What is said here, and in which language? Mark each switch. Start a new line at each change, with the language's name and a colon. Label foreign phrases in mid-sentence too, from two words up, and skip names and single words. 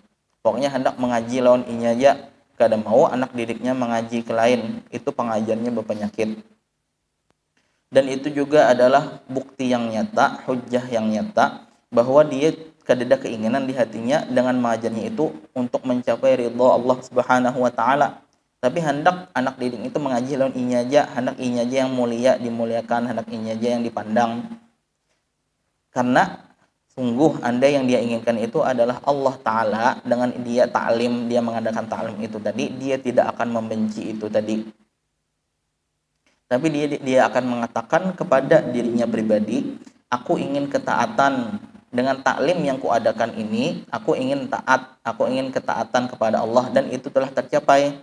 Banjar: Pokoknya hendak mengaji lawan inya aja, kada mau anak didiknya mengaji ke lain, itu pengajarnya berpenyakit.
Indonesian: Dan itu juga adalah bukti yang nyata, hujjah yang nyata, bahwa dia kada ada keinginan di hatinya dengan mengajarnya itu untuk mencapai ridha Allah
Arabic: سبحانه وتعالى.
Banjar: Tapi hendak anak didik itu mengaji lawan inya aja, hendak inya aja yang mulia dimuliakan, hendak inya aja yang dipandang.
Indonesian: Karena sungguh anda yang dia inginkan itu adalah Allah Ta'ala. Dengan dia ta'lim, dia mengadakan ta'lim itu tadi, dia tidak akan membenci itu tadi. Tapi dia akan mengatakan kepada dirinya pribadi, aku ingin ketaatan dengan taklim yang kuadakan ini, aku ingin taat, aku ingin ketaatan kepada Allah, dan itu telah tercapai.